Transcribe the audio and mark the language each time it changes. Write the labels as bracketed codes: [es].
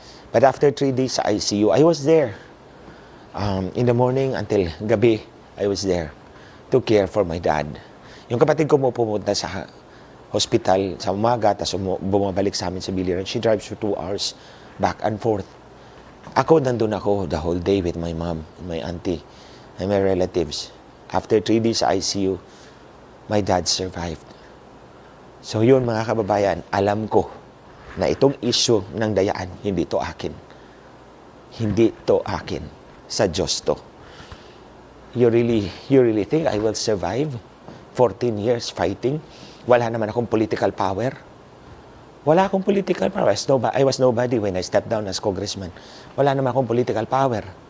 [en] But after 3 days sa ICU, I was there. In the morning until gabi, I was there to care for my dad. [tl] Yung kapatid ko mo pumunta sa hospital sa umaga, tapos bumabalik sa amin sa Biliran. [en] She drives for 2 hours back and forth. [tl] Ako, nandun ako [en] the whole day with my mom, my auntie, and my relatives. After 3 days sa ICU, my dad survived. [tl] So yun mga kababayan, alam ko na itong issue ng dayaan, hindi to akin. Hindi to akin. Sa Diyos to. [en] You really think I will survive 14 years fighting? [tl] Wala naman akong political power. Wala akong political power. [en] I was nobody when I stepped down as congressman. [tl] Wala naman akong political power.